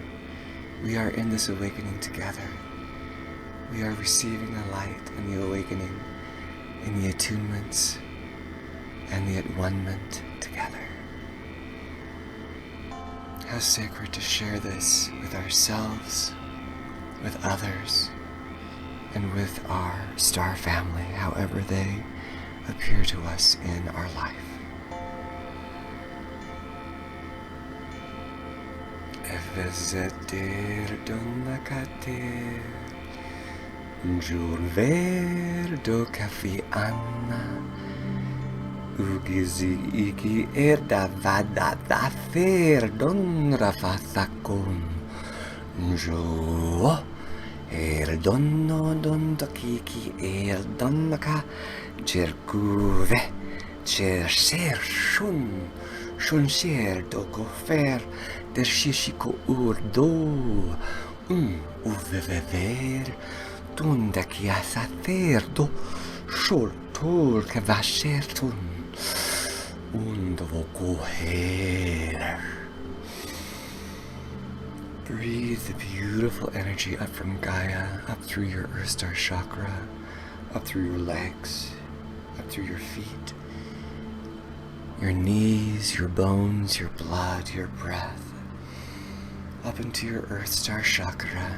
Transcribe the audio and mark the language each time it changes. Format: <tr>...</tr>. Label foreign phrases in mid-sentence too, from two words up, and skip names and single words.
<en>We are in this awakening together. We are receiving the light and the awakening in the attunements and the attunement together. How sacred to share this with ourselves, with others, and with our star family, however they appear to us in our life. Evezetir donakatir, Julverdo kafi anna, Ugizi iki erda vada da fer don rafathakun, Jo donno don takiki donnaka, Jerkuve, Cher shun sher dogofer, der shishiko urdo, uvever, tunda kiasaterdo, shortor kavashertun, undovokoher. Breathe the beautiful energy up from Gaia, up through your Earth Star chakra, up through your legs, up through your feet, your knees, your bones, your blood, your breath, up into your Earth Star chakra.</en>